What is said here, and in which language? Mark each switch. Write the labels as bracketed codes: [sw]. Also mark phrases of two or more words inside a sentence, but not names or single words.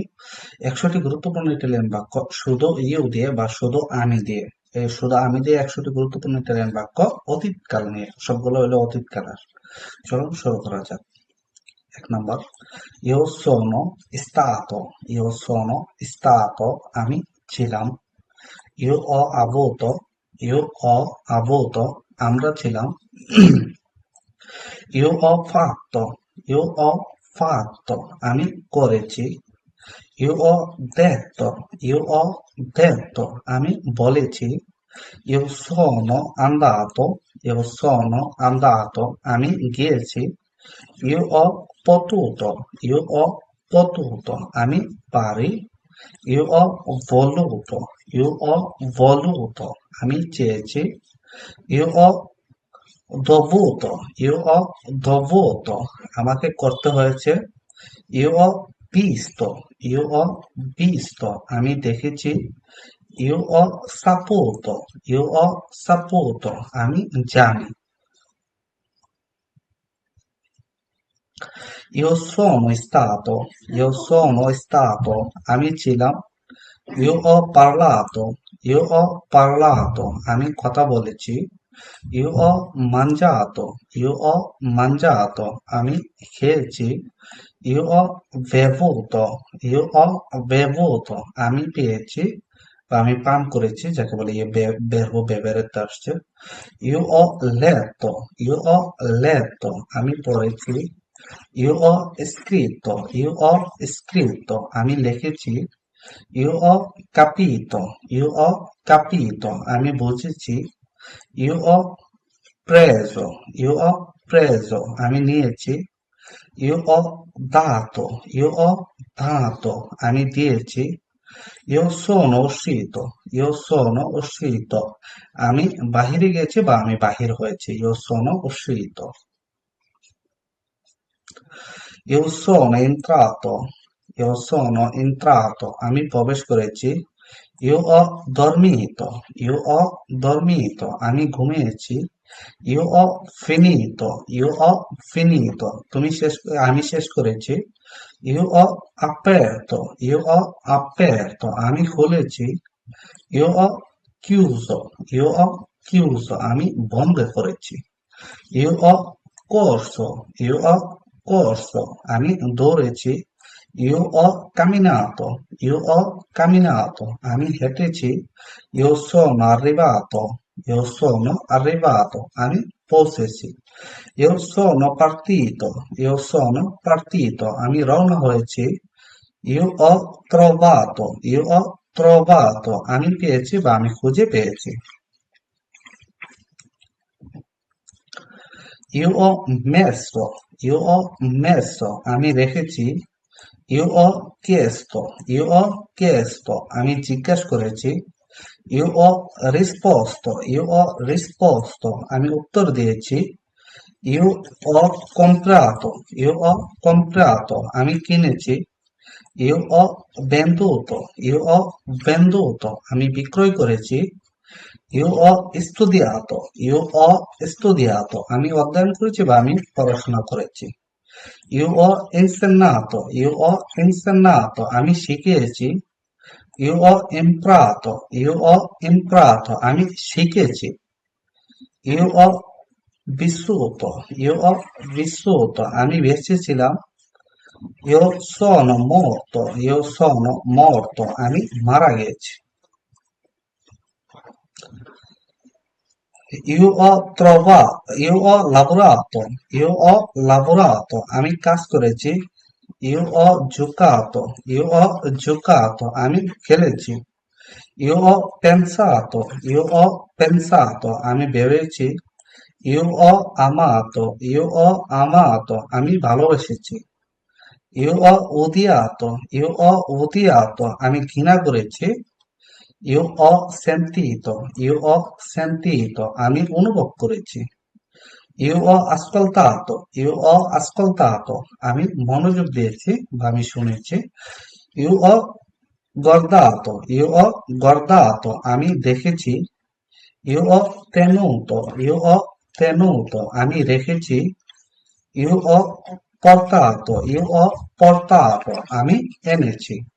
[bn] 100টি গুরুত্বপূর্ণ ইটালিয়ান বাক্য শুধু ইউ দিয়ে বা শুধু আমি দিয়ে, এই শুধু আমি দিয়ে 100টি গুরুত্বপূর্ণ ইটালিয়ান বাক্য অতীতকাল নিয়ে, সবগুলো হলো অতীতকালের। চলুন শুরু করা যাক। 1 নম্বর, [it] io sono stato. io sono stato, [bn] আমি ছিলাম। [it] Io ho avuto, io ho avuto, [bn] আমরা ছিলাম। [it] Io ho fatto, io ho fatto, [bn] আমি করেছি। [it] Io ho detto, io ho detto, [bn] আমি বলেছি। [it] Io sono andato, io sono andato, [bn] আমি গিয়েছি। [it] Io ho potuto, io ho potuto, [bn] আমি পারি। [it] Io ho voluto, io ho voluto, [bn] আমি চেয়েছি। [it] Io ho dovuto, io ho dovuto, [bn] আমাকে করতে হয়েছে। [it] Io ho visto, io ho visto, [bn] আমি দেখেছি। [it] Io ho saputo, io ho saputo, [bn] আমি জানি। [it] io sono stato, [bn] আমি ছিলাম। [it] Io ho parlato, [bn] আমি কথা বলেছি। [it] Io ho mangiato, io ho mangiato, [bn] আমি খেয়েছি। [it] Io ho bevuto, io ho bevuto, [bn] আমি পেয়েছি বা আমি পান করেছি, যাকে বলে [it] verbo bevere [bn] তে আসছে। [it] Io ho letto, io ho letto, [bn] আমি পড়েছি। [it] Io ho scritto, [bn] আমি লিখেছি। [it] Io ho capito, io ho capito, [bn] আমি বুঝেছি। [it] Io ho preso, io ho preso, [bn] আমি নিয়েছি। [it] Io ho dato, io ho dato, [bn] আমি দিয়েছি। [it] Io sono uscito, io sono uscito, [bn] আমি বাহিরে গেছি বা আমি বাহির হয়েছি। [it] Io sono uscito. Io sono entrato, io sono entrato, [bn] আমি প্রবেশ করেছি। [it] Io ho dormito, io ho dormito, [bn] আমি ঘুমিয়েছি। [it] Io ho finito, io ho finito, [bn] আমি শেষ করেছি। [it] Io ho aperto, io ho aperto, [bn] আমি খুলেছি। [it] Io ho chiuso, io ho chiuso, [bn] আমি বন্ধ করেছি। [it] Io ho corso, io ho corso, [bn] আমি দৌড়েছি। [it] Io ho camminato, io ho camminato, [bn] আমি হেঁটেছি। [it] Io sono arrivato, io sono arrivato, [bn] আমি পৌঁছেছি। [it] Io sono partito, io sono partito, [bn] আমি রওনা হয়েছি। [it] Io ho trovato, io ho trovato, [bn] আমি পেয়েছি বা আমি খুঁজে পেয়েছি। [it] Io ho messo, io ho messo, [bn] আমি রেখেছি। [it] Io ho chiesto, io ho chiesto, [bn] আমি জিজ্ঞেস করেছি। [it] Io ho risposto, io ho risposto, [bn] আমি উত্তর দিয়েছি। [it] Io ho comprato, io ho comprato, [bn] আমি কিনেছি। [it] Io ho venduto, io ho venduto, [bn] আমি বিক্রয় করেছি। [it] Io ho studiato, io ho studiato, [bn] আমি অধ্যয়ন করেছি বা আমি পড়াশোনা করেছি। [it] Io ho insegnato, io ho insegnato, [bn] আমি শিখিয়েছি। [it] Io ho imparato, io ho imparato, [bn] আমি শিখেছি। [it] Io ho vissuto, io ho vissuto, [bn] আমি বেঁচে ছিলাম। [it] Io sono morto, [bn] আমি মারা গেছি। [it] Io ho lavorato, [bn] আমি কাজ করেছি। [it] Io ho giocato, [bn] আমি খেলেছি। [it] Io ho pensato, [bn] আমি ভেবেছি। [it] Io ho amato, [bn] আমি ভালোবেসেছি। [it] Io ho odiato, [bn] আমি ঘৃণা করেছি। [it] Io ho sentito, [bn] আমি অনুভব করেছি। [it] io ho ascoltato, [bn] আমি মনোযোগ দিয়েছি বা আমি শুনেছি। [it] Io ho guardato, io ho guardato, [bn] আমি দেখেছি, [it] io ho tenuto, [bn] আমি রেখেছি, [it] io ho portato, [bn] আমি এনেছি।